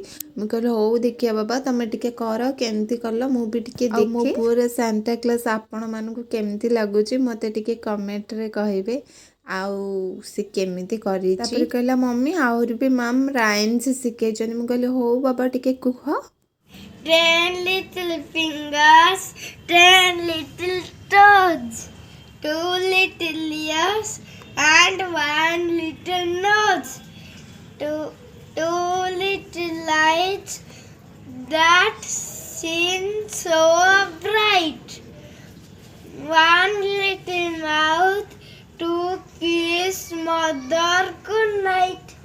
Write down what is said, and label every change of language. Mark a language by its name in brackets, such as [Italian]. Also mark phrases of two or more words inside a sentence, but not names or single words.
[Odia] ମୁଁ କହିଲି ହଉ ଦେଖିବା ବାବା ତମେ ଟିକେ କର, କେମିତି କଲ ମୁଁ ବି ଟିକେ ଦେଖେ। ମୋ ପୁଅର ସାନ୍ତା କ୍ଲାସ୍ ଆପଣମାନଙ୍କୁ କେମିତି ଲାଗୁଛି ମୋତେ ଟିକେ କମେଣ୍ଟରେ କହିବେ ଆଉ ସେ କେମିତି କରିଛି। ତାପରେ କହିଲା ମମ୍ମି ଆହୁରି ବି [English] ma'am rhymes [Odia] ଶିଖେଇଛନ୍ତି। ମୁଁ କହିଲି ହଉ ବାବା ଟିକେ କୁହ। [English] 10 little fingers, 10 little toes, 2 little ears, and 1 little nose, two little lights that seem so bright, 1 little mouth to kiss mother good night.